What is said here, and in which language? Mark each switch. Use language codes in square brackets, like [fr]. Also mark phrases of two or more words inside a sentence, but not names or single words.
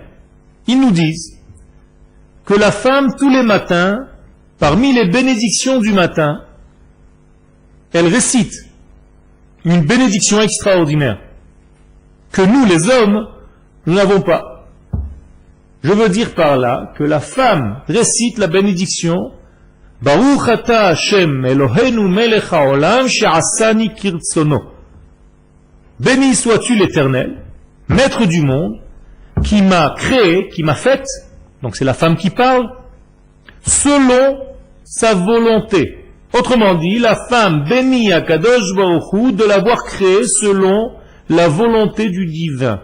[fr] Ils nous disent que la femme, tous les matins, parmi les bénédictions du matin, elle récite une bénédiction extraordinaire que nous, les hommes, nous n'avons pas. Je veux dire par là que la femme récite la bénédiction [he] ברוך אתה ה' אלוהינו מלך העולם שעשני כרצונו. [fr] Béni sois-tu l'Éternel, maître du monde, qui m'a créé, qui m'a faite, donc c'est la femme qui parle, selon sa volonté. Autrement dit, la femme bénit Akadosh Baruch Hu de l'avoir créée selon la volonté du divin.